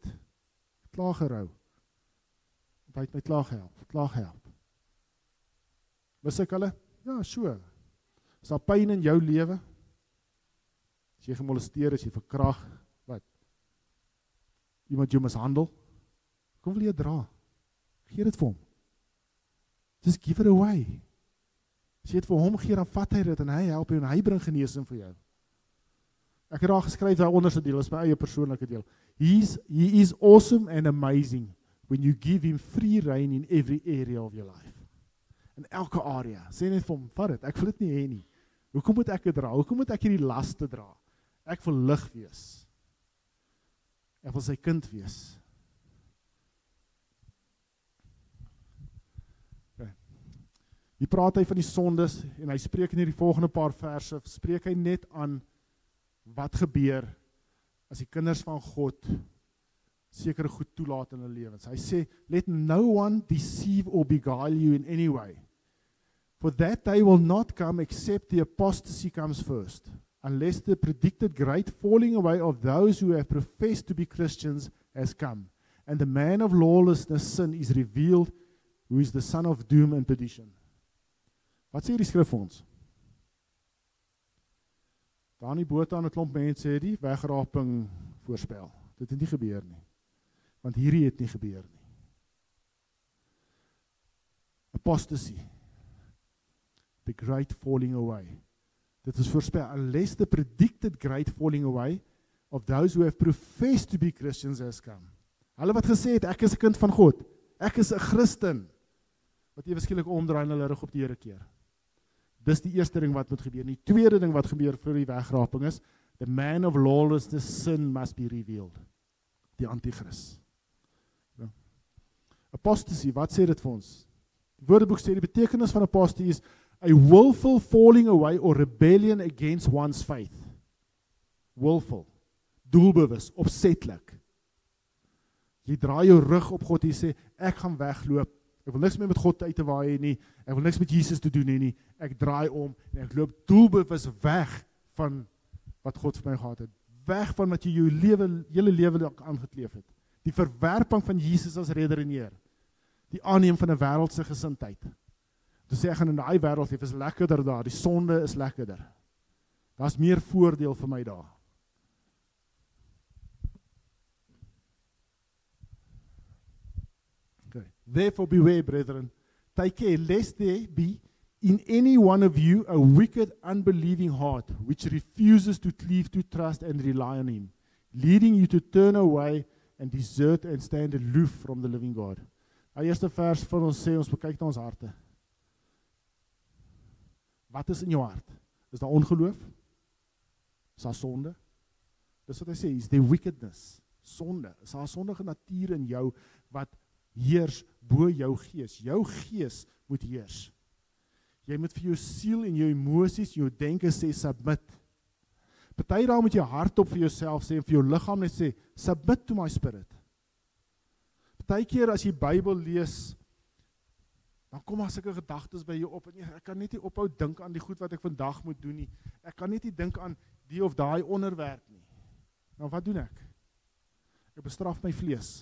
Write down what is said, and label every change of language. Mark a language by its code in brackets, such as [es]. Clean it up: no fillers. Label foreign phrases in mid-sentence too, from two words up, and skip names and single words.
[af] Klaar gerou. Hy het my klaar gehelp. Mis ek hulle? Ja, so. Is daar pyn in jou lewe? As jy gemolesteer, as jy verkrag, wat? Iemand jou mishandel? Kom wil jy dra? Gee dit vir hom. [en] Just give it away. [af] As jy dit vir hom gee, dan vat hy dit en hy help jou en hy bring genesing vir jou. Ek het daar geskryf, daar onderste deel, is my eie persoonlike deel. [en] He is awesome and amazing when you give him free rein in every area of your life. [af] In elke area. Sê net vir hom, vat dit, ek wil dit nie hê nie. Hoekom moet ek dit dra? Hoekom moet ek hierdie laste dra? Ek wil lig wees. Ek wil sy kind wees. Hier praat hy van die sondes, en hy spreek in hierdie volgende paar verse, spreek hy net aan wat gebeur as die kinders van God sekere goed toelaat in hulle lewens. Hy sê, [en] let no one deceive or beguile you in any way. For that day will not come except the apostasy comes first, unless the predicted great falling away of those who have professed to be Christians has come, and the man of lawlessness sin is revealed, who is the son of doom and perdition. [af] Wat sê die skrif vir ons? Daar in die boot aan 'n klomp mense het die wegraping voorspel. Dit het nie gebeur nie. Want hierdie het nie gebeur nie. [en] Apostasy. The great falling away. [af] Dit is voorspel. [en] Unless the predicted great falling away of those who have professed to be Christians has come. [af] Hulle wat gesê het, ek is 'n kind van God. Ek is 'n Christen. Wat ewe skielik omdraai en hulle rug op die Here keer. Dis die eerste ding wat moet gebeur. Die tweede ding wat gebeur vir die wegraping is, [en] the man of lawlessness sin must be revealed. [af] Die antichrist. Ja. Apostasy, wat sê dit vir ons? Die Woordeboek sê die betekenis van [en] apostasy is a willful falling away or rebellion against one's faith. Willful, [af] doelbewus, opsetlik. Jy draai jou rug op God en jy sê, ek gaan wegloop. Ek wil niks meer met God uit te waai nie. Ek wil niks met Jesus te doen nie. Ek draai om en ek loop doelbewus weg van wat God vir my gehad het. Weg van wat jy jou hele lewe aangekleef het. Die verwerping van Jesus as redder en Heer. Die aanneem van 'n wêreldse gesindheid. Toe sê ek gaan in daai wêreld leef, is lekkerder daar. Die sonde is lekkerder. Daar's meer voordeel vir my daar. Okay. [en] Therefore beware, brethren, take care lest there be in any one of you a wicked, unbelieving heart, which refuses to cleave to trust and rely on him, leading you to turn away and desert and stand aloof from the living God. [af] Die eerste vers van ons sê, ons bekyk na ons harte. Wat is in jou hart? Is daar ongeloof? Is daar sonde? Dis wat hy sê, is die wickedness, sonde. Is daar sondige natuur in jou wat heers bo jou gees. Jou gees moet heers. Jy moet vir jou siel en jou emosies, jou denke sê submit. Party daar moet jy hardop vir jouself sê en vir jou liggaam net sê [en] submit to my spirit. [af] Partykeer as jy Bybel lees, dan kom daar sulke gedagtes by jou op en ek kan net nie ophou dink aan die goed wat ek vandag moet doen nie. Ek kan net nie dink aan die of daai onderwerp nie. Nou wat doen ek? Ek bestraf my vlees.